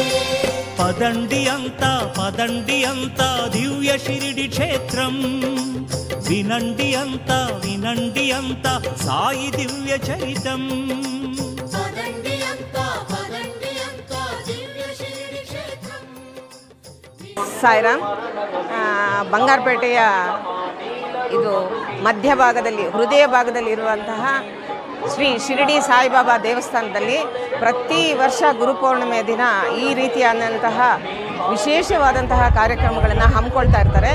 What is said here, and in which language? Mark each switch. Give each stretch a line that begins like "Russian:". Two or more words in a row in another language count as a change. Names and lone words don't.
Telugu: పదండి అంతా దివ్య షిరిడి క్షేత్రం వినండి అంతా సాయి దివ్య చరితం. పదండి అంతా దివ్య షిరిడి క్షేత్రం.
Kannada: ಸಾಯಿರಾಮ್ ಬಂಗಾರಪೇಟೆಯ ಇದು ಮಧ್ಯಭಾಗದಲ್ಲಿ ಹೃದಯ ಭಾಗದಲ್ಲಿ ಇರುವಂತಹ ಶ್ರೀ ಶಿರಡಿ ಸಾಯಿಬಾಬಾ ದೇವಸ್ಥಾನದಲ್ಲಿ ಪ್ರತಿ ವರ್ಷ ಗುರುಪೌರ್ಣಿಮೆ ದಿನ ಈ ರೀತಿಯಾದಂತಹ ವಿಶೇಷವಾದಂತಹ ಕಾರ್ಯಕ್ರಮಗಳನ್ನು ಹಮ್ಮಿಕೊಳ್ತಾ ಇರ್ತಾರೆ.